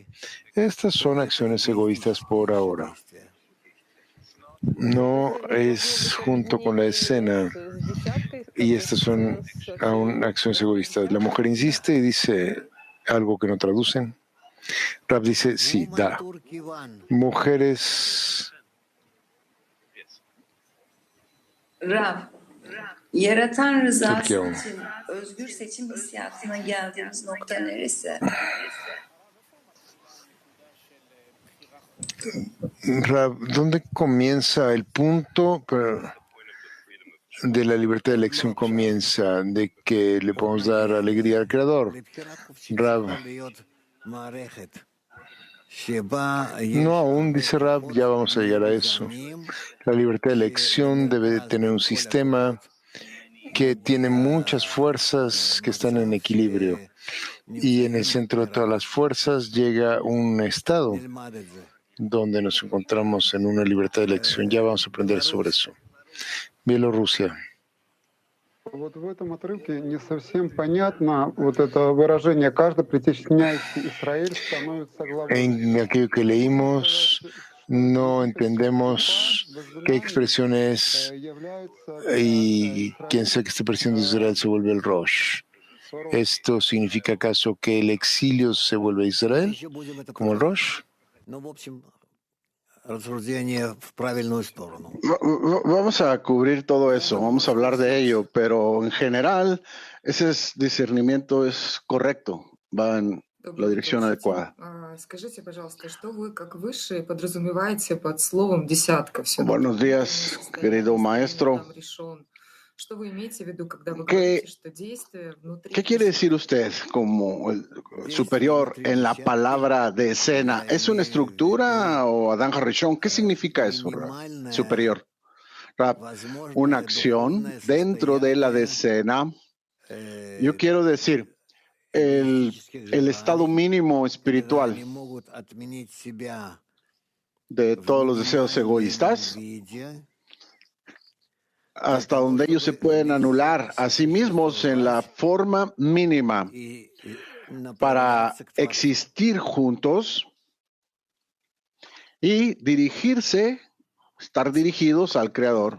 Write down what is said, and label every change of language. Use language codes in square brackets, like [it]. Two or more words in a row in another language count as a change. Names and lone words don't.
[es] Estas son acciones egoístas por ahora. No es junto con la escena, y estas son aún acciones egoístas. La mujer insiste y dice algo que no traducen. Rab dice, sí, da. Mujeres... [tr] Rav, yaratan rızası Türkiye için özgür seçim hissiyatına geldiğimiz nokta neresi? [es] Rab, ¿dónde comienza el punto de la libertad de elección? Comienza de que le podemos dar alegría al Creador. Rab, no aún, dice Rab, ya vamos a llegar a eso. La libertad de elección debe de tener un sistema que tiene muchas fuerzas que están en equilibrio. Y en el centro de todas las fuerzas llega un estado donde nos encontramos en una libertad de elección. Ya vamos a aprender sobre eso. Bielorrusia. [ru] Вот в этом отрывке не совсем понятно вот это выражение «каждый притесняющий Израиль становится главой». [es] En aquello que leímos, no entendemos qué expresión es y quien sea que esté presidiendo Israel se vuelve el Rosh. ¿Esto significa acaso que el exilio se vuelve a Israel como el Rosh? Vamos a cubrir todo eso, vamos a hablar de ello, pero en general ese discernimiento es correcto, va en la dirección adecuada. [ru] Скажите, пожалуйста, что вы, как высшие, подразумеваете под словом «десятка»? [es] Buenos días, querido maestro. [ru] Что вы имеете в виду, когда вы говорите, что действие внутри... [es] ¿Qué quiere decir usted como el superior en la palabra de escena? ¿Es una estructura o Adán Harishon? ¿Qué significa eso, superior? Una acción dentro de la decena. Yo quiero decir, el estado mínimo espiritual de todos los deseos egoístas, hasta donde ellos se pueden anular a sí mismos en la forma mínima para existir juntos y dirigirse, estar dirigidos al Creador.